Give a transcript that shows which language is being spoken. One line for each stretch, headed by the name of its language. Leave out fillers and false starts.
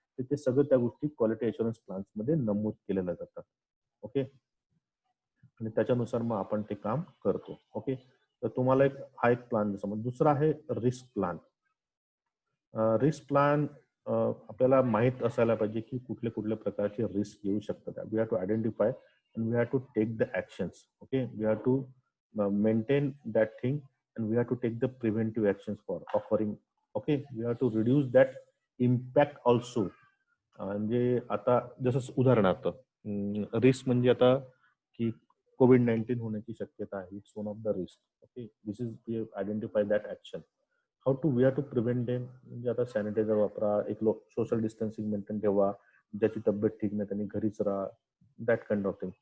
Marathi: ते सगळं त्या गोष्टी क्वालिटी एश्युरन्स प्लॅन्स मध्ये नमूद केलेल्या जातात. ओके, आणि त्याच्यानुसार मग आपण ते काम करतो. ओके, तर तुम्हाला हा एक प्लॅन समज. दुसरा आहे रिस्क प्लॅन. रिस्क प्लॅन आपल्याला माहित असायला पाहिजे की कुठले कुठल्या प्रकारचे रिस्क येऊ शकतात.
English: We have to identify and we have to take the actions. Okay, we have to maintain that thing and we have to take the preventive actions for offering. Okay, we have to reduce that impact also.
Marathi: म्हणजे आता जसं उदाहरणार्थ risk म्हणजे आता की COVID-19 होण्याची शक्यता आहे.
English: It's one of the risk. Okay, this is we identify that action. How to we have to prevent them.
Marathi: म्हणजे आता सॅनिटायझर वापरा, एक सोशल डिस्टन्सिंग मेंटेन ठेवा, ज्याची तब्येत ठीक नाही त्यांनी घरीच राहा,
English: That kind of thing.